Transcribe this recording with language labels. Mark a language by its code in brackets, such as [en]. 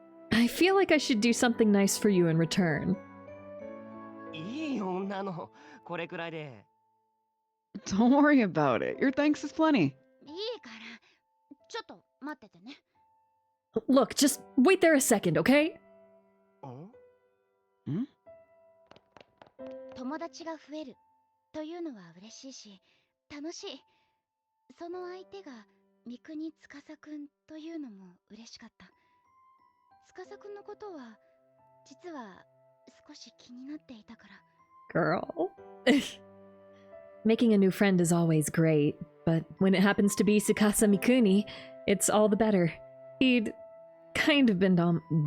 [en] I feel like I should do something nice for you in return. [ja] いいよ、女の。これくらいで。 [en] Don't worry about it. Your thanks is plenty. [ja] いいから。ちょっと待っててね。 [en] Look, just wait there a second, okay? ん？ [ja] 友達が増えるというのは嬉しいし、楽しい。その相手が三國司くんというのも嬉しかった。司くんのことは実は少し気になっていたから。 [en] Girl. Making a new friend is always great, but when it happens to be Tsukasa Mikuni, it's all the better. He'd kind of been on...